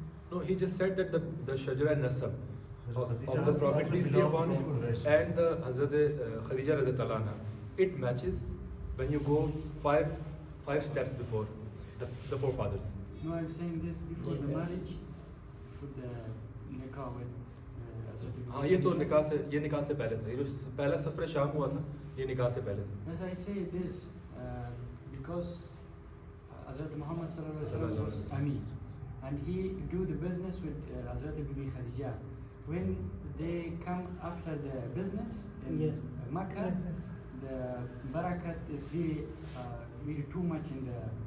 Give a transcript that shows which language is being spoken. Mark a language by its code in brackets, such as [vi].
[en] No, he just said that the Shajra and Nasab of the Prophet peace be upon him and the Hazrat Khadija Raziyallahu anha, it matches when you go five steps before the forefathers. No, I'm saying this before the Yes, sir. marriage, for the nikah with Hazrat Ibrahim. [ur] ہاں یہ تو نکاح سے پہلے تھا. یہ جو پہلا سفر شام ہوا تھا یہ نکاح سے پہلے تھا. [en] As I say this, because Hazrat Muhammad sallallahu alaihi wasallam was Amir, and he do the business with Hazrat Bibi Khadija. When they come after the business in Makkah, the barakat is very too much in the.